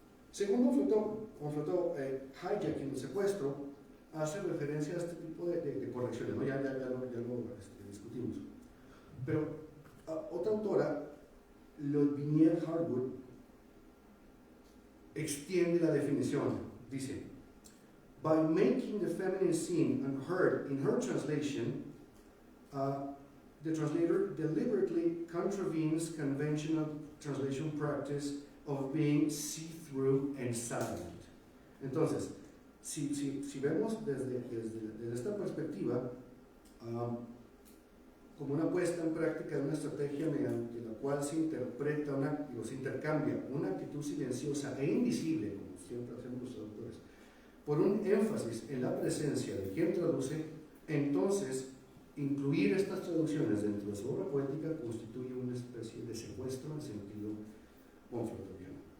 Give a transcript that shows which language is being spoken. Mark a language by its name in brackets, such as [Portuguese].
[Spanish] Segundo conflicto, hijacking, el secuestro, hace referencia a este tipo de correcciones, ¿no? Ya lo discutimos. Pero otra autora, Lodvinier Harwood, extiende la definición. Dice, [English] By making the feminine seen and heard in her translation, the translator deliberately contravenes conventional translation practice of being see-through and silent. [Spanish] Entonces, si vemos desde esta perspectiva, como una puesta en práctica de una estrategia mediante la cual se interpreta se intercambia una actitud silenciosa e invisible, como siempre hacemos los traductores, por un énfasis en la presencia de quien traduce, entonces incluir estas traducciones dentro de su obra poética constituye una especie de secuestro en sentido conflictual.